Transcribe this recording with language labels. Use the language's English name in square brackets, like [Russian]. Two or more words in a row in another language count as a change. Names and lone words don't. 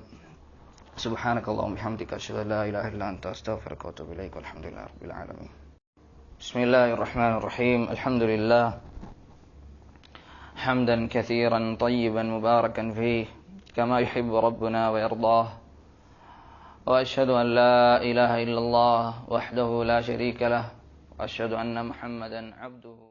[Arabic] سبحانك اللهم وبحمدك أشهد أن لا إله إلا أنت أستغفرك وأتوب إليك. والحمد لله رب العالمين. بسم الله الرحمن الرحيم. الحمد لله حمدا كثيرا طيبا مباركا فيه كما يحب ربنا ويرضاه. وأشهد أن لا إله إلا الله وحده لا شريك له وأشهد أن محمدا عبده